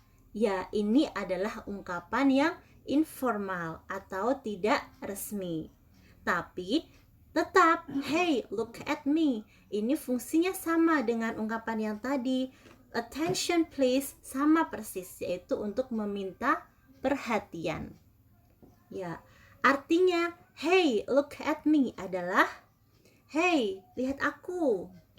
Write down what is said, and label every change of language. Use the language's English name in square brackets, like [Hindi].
[Indonesian] Ya, ini adalah ungkapan yang informal atau tidak resmi. Tapi tetap, [English] "Hey, look at me." [Indonesian] Ini fungsinya sama dengan ungkapan yang tadi. [English] Attention please, [Indonesian] sama persis, yaitu untuk meminta perhatian. Ya, artinya [English] "Hey, look at me" [Indonesian] adalah "Hey, lihat aku."